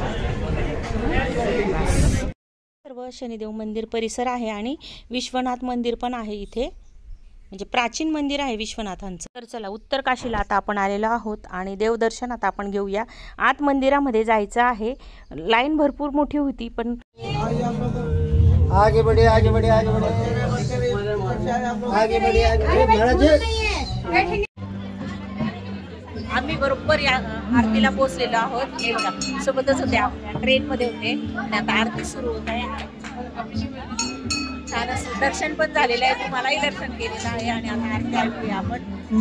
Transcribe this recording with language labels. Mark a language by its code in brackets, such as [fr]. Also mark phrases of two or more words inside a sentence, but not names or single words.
[mr] सर्व शनिदेव मंदिर परिसर आहे आणि विश्वनाथ मंदिर पण आहे इथे, म्हणजे प्राचीन मंदिर आहे विश्वनाथांचं. तर चला उत्तर काशीला आता आपण आलेलो आहोत आणि देवदर्शन आता आपण घेऊया. आत मंदिरामध्ये जायचं आहे. लाईन भरपूर मोठी होती पण [hi] आगे बढ़े आगे बढ़े आगे बढ़े आगे बढ़े [mr] आम्ही बरोबर या आरतीला पोहोचलेलो आहोत. हे बघा सोबतच होते, ट्रेन मध्ये होते आणि आता आरती सुरू होत आहे. छान असं दर्शन पण झालेलं आहे, तुम्हालाही दर्शन केलेलं आहे आणि आता आरती ऐकूया आपण.